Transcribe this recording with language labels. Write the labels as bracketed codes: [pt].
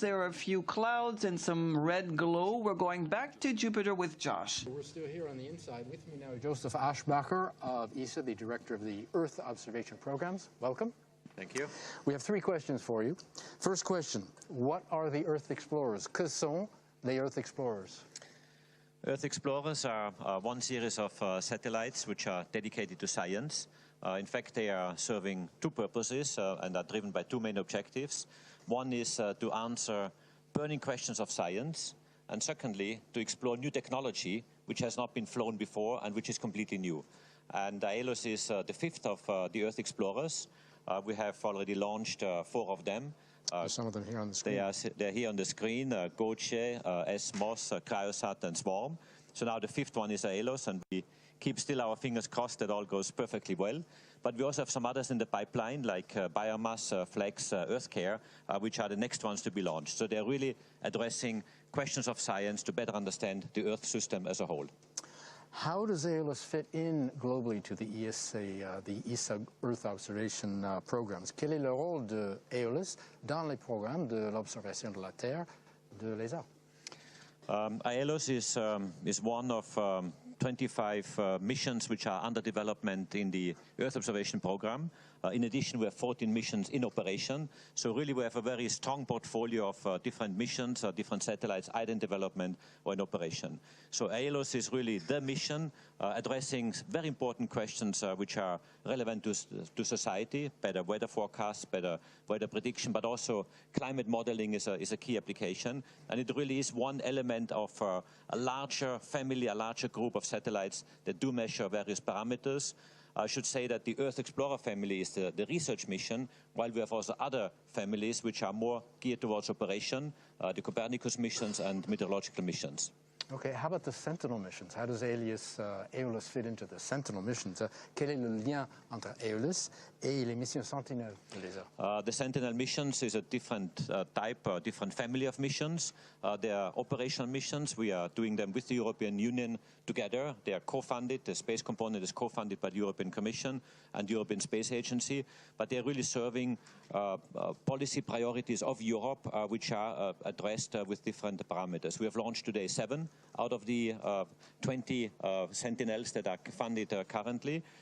[en] There are a few clouds and some red glow. We're going back to Jupiter with Josh. We're still here on the inside. With me now, Joseph Aschbacher of ESA, the director of the Earth Observation Programs. Welcome. Thank you. We have 3 questions for you. First question, what are the Earth Explorers? [fr] Que sont les Earth Explorers? [en] Earth Explorers are one series of satellites which are dedicated to science. In fact, they are serving 2 purposes and are driven by 2 main objectives. One is to answer burning questions of science, and secondly, to explore new technology which has not been flown before and which is completely new. And Aeolus is the 5th of the Earth Explorers. We have already launched 4 of them. Some of them here on the screen. They're here on the screen, Goche, SMOS, Cryosat, and Swarm. So now the 5th one is Aeolus, and we keep still our fingers crossed that all goes perfectly well. But we also have some others in the pipeline, like Biomass, Flex, EarthCare, which are the next ones to be launched. So they're really addressing questions of science to better understand the Earth system as a whole. How does Aeolus fit in globally to the ESA Earth Observation Programs? [fr] Quel est le rôle de Aeolus dans les programmes de l'observation de la Terre de l'ESA? [en] Aeolus is one of 25 missions which are under development in the Earth Observation Program. In addition, we have 14 missions in operation. So really we have a very strong portfolio of different missions, different satellites, either in development or in operation. So Aeolus is really the mission addressing very important questions which are relevant to society, better weather forecasts, better weather prediction, but also climate modeling is a key application. And it really is one element of a larger family, a larger group of satellites that do measure various parameters. I should say that the Earth Explorer family is the research mission, while we have also other families which are more geared towards operation, the Copernicus missions and meteorological missions. Okay, how about the Sentinel missions? How does Aeolus fit into the Sentinel missions? [fr] Quel est le lien entre Aeolus et les missions Sentinel de l'ESA? [en] The Sentinel missions is a different type, different family of missions. They are operational missions. We are doing them with the European Union together. They are co-funded. The space component is co-funded by the European Commission and the European Space Agency. But they are really serving policy priorities of Europe, which are addressed with different parameters. We have launched today 7 out of the 20 Sentinels that are funded currently.